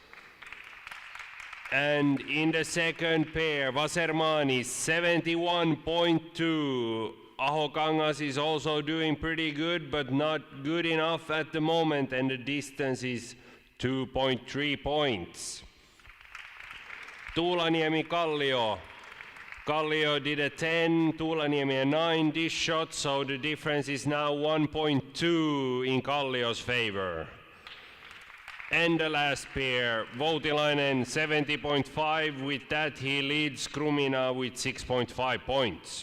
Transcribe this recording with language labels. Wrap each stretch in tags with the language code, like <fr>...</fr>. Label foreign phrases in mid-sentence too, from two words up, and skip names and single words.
<en>And in the second pair, Vasermanis 71.2. Ahokangas is also doing pretty good, but not good enough at the moment, and the distance is 2.3 points. Tuulaniemi Kallio. Kallio did a 10, Tuulaniemi a 9 this shot, so the difference is now 1.2 in Kallio's favor. And the last pair, Voutilainen 70.5. With that, he leads Krumina with 6.5 points.</en>